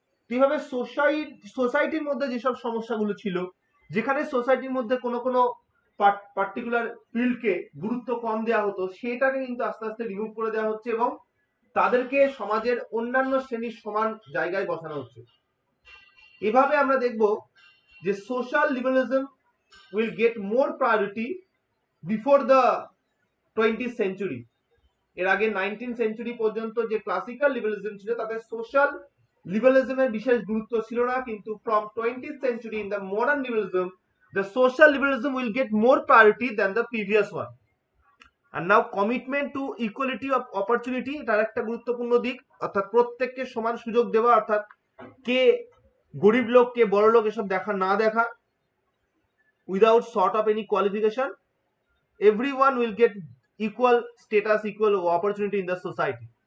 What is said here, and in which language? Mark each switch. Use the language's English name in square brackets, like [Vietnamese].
[Bangla] এইভাবে সোসাইটির মধ্যে যেসব সমস্যাগুলো ছিল, যেখানে সোসাইটির মধ্যে কোনো কোনো পার্টিকুলার ফিল্ডকে গুরুত্ব কম দেওয়া হতো, সেটাকে কিন্তু আস্তে আস্তে রিমুভ করে দেওয়া হচ্ছে এবং তাদেরকে সমাজের অন্যান্য শ্রেণীর সমান জায়গায় বসানো হচ্ছে। এভাবে আমরা দেখব যে [English] Social liberalism will get more priority before the 20th century. [Bangla] এর আগে 19th সেঞ্চুরি পর্যন্ত যে ক্লাসিক্যাল লিবারালিজম ছিল, তাতে সোশ্যাল লিবারালিজমের বিশেষ গুরুত্ব ছিল না, কিন্তু [English] from 20th century in the modern liberalism, the social liberalism will get more priority than the previous one. [Bangla] আর [English] now commitment to equality of opportunity, [Bangla] এটার একটা গুরুত্বপূর্ণ দিক, অর্থাৎ প্রত্যেককে সমান সুযোগ দেওয়া, অর্থাৎ কে গরিব লোক কে বড় লোক এসব দেখা না দেখা, [English] Without sort of any qualification, everyone will get equal status, equal opportunity in the society.